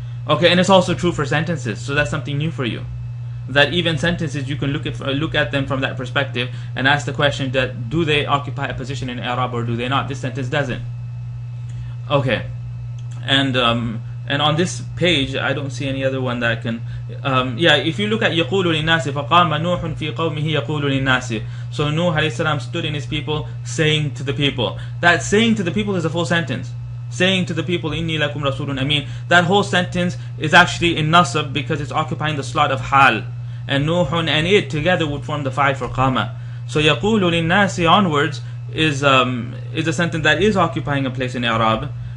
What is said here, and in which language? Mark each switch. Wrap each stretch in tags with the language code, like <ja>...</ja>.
<en>Okay, and it's also true for sentences. So that's something new for you. That even sentences, you can look at them from that perspective and ask the question that do they occupy a position in i'rab or do they not? This sentence doesn't. Okay, and on this page I don't see any other one that can. If you look at</en> <ar>يقول للناس فقام نوح في قومه يقول للناس.</ar> <en>So Nuh alayhi salam stood in his people saying to the people. That saying to the people is a full sentence. Saying to the people,</en> <ar>إني لكم رسول أمين.</ar> <en>That whole sentence is actually in nasab because it's occupying the slot of hal, and Nuh and it together would form the fa'il for qama. So</en> <ar>يقول للناس</ar> <en>onwards is a sentence that is occupying a place in i'rab.</en>